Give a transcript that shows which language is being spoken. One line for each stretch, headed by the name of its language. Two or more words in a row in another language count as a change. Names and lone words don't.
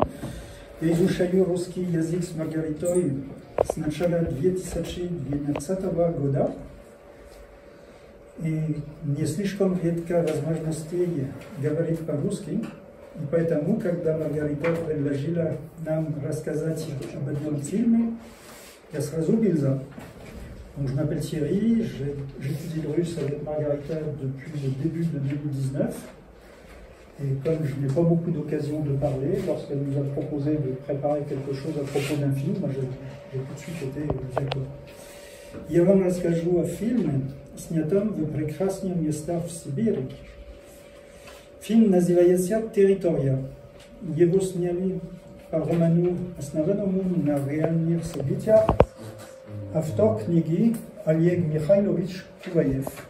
Russian: Я изучаю русский язык с Маргаритой с начала 2012 года. И не слишком редко возможности говорить по-русски. И поэтому, когда Маргарита предложила нам рассказать об одном фильме, я сразу был за.
French: Donc, je m'appelle Thierry, j'étudie le russe avec Margarita depuis le début de 2019. Et comme je n'ai pas beaucoup d'occasion de parler, lorsqu'elle nous a proposé de préparer quelque chose à propos d'un film, j'ai tout de suite été d'accord.
Russian: Я вам расскажу о фильме, снятом в прекрасных местах в Сибири. Фильм называется «Территория». Его сняли по роману, основанному на реальных событиях, автор книги Олег Михайлович Куваев.